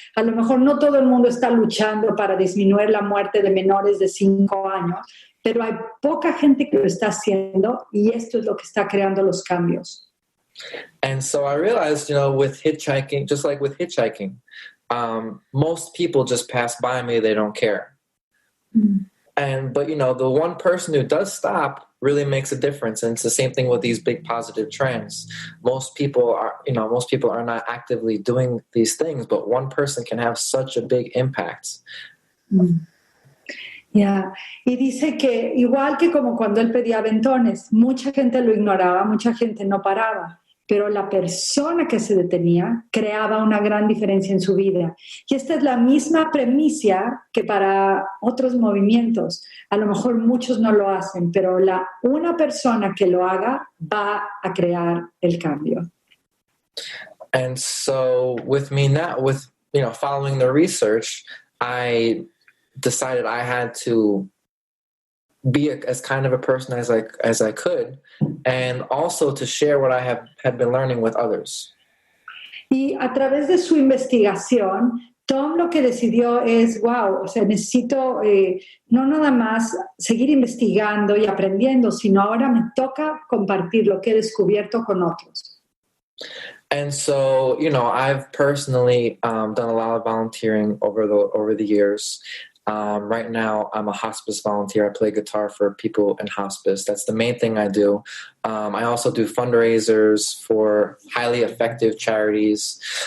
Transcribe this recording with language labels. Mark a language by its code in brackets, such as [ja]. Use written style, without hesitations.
[es] A lo mejor no todo el mundo está luchando para disminuir la muerte de menores de 5 años, pero hay poca gente que lo está haciendo y esto es lo que está creando los cambios. [en] And so I realized, with hitchhiking, just like with hitchhiking, most people just pass by me, they don't care. But the one person who does stop really makes a difference. And it's the same thing with these big positive trends. Most people are not actively doing these things, but one person can have such a big impact. Yeah. [es] Y dice que igual que como cuando él pedía aventones, mucha gente lo ignoraba, mucha gente no paraba, pero la persona que se detenía creaba una gran diferencia en su vida. Y esta es la misma premisa que para otros movimientos. A lo mejor muchos no lo hacen, pero una persona que lo haga va a crear el cambio. [en] And so with me now, following the research, I decided I had to be as kind of a person as I could, and also to share what I had been learning with others. [es] Y a través de su investigación, Tom lo que decidió es, necesito no nada más seguir investigando y aprendiendo, sino ahora me toca compartir lo que he descubierto con otros. [en] And so, I've personally done a lot of volunteering over the years. Right now, I'm a hospice volunteer. I play guitar for people in hospice. That's the main thing I do. I also do fundraisers for highly effective charities.